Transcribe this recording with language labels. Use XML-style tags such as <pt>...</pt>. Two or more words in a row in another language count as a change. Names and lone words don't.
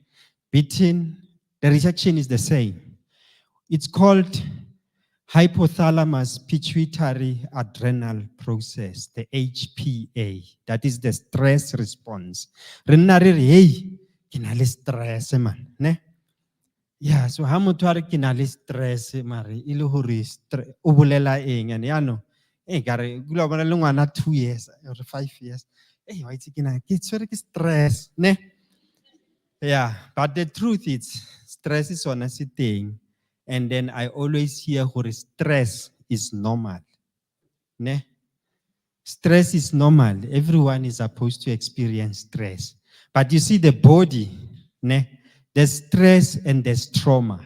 <en>Beaten, the reaction is the same. It's called hypothalamus pituitary adrenal process, the HPA. That is the stress response. Hey, stress, man.</en> <st>Ne?</st> <en>Yeah, so</en> <st>ha motho a re ke na le stress mare e le hore o bolela eng and yano kare kula bona le ngwana</st> <en>2 years or 5 years</en> <st>wa itse ke tshwere ke stress ne.</st> <en>Yeah, but the truth is stress is on a thing, and then I always hear hore stress is normal ne. Stress is normal. Everyone is supposed to experience stress. But you see, the body, ne, there's stress and there's trauma.</en>